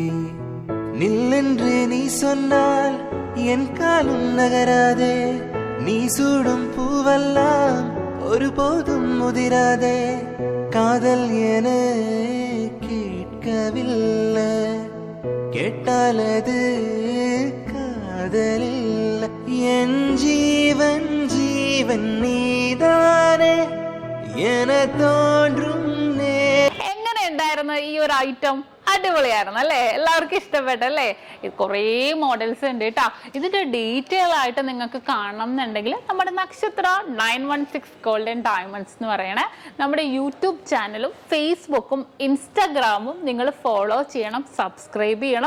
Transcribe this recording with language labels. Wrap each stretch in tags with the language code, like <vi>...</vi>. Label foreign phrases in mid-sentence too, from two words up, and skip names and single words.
<ta>நில்லென்று நீ சொன்னால் என் காலும் நகராதே, நீ சூடும் பூவெல்லாம் ஒருபோதும் முதிராதே. காதல் என கேட்கவில்லை, கேட்டால் அது காதலில்லை. என் ஜீவன் ஜீவன் நீதானே என தோன்றும்.</ta> <ml>എങ്ങനെ ഉണ്ടായിരുന്നു ഈ ഒരു ഐറ്റം? അടിപൊളിയായിരുന്നു അല്ലേ? എല്ലാവർക്കും ഇഷ്ടപ്പെട്ടല്ലേ? കുറേ മോഡൽസ് ഉണ്ട് കേട്ടോ. ഇതിന്റെ ഡീറ്റെയിൽ ആയിട്ട് നിങ്ങൾക്ക് കാണണം എന്നുണ്ടെങ്കിൽ നമ്മുടെ നക്ഷത്ര 916 ഗോൾഡൻ ഡയമണ്ട്സ് എന്ന് പറയണേ നമ്മുടെ യൂട്യൂബ് ചാനലും ഫേസ്ബുക്കും ഇൻസ്റ്റാഗ്രാമും നിങ്ങൾ ഫോളോ ചെയ്യണം, സബ്സ്ക്രൈബ് ചെയ്യണം.</ml>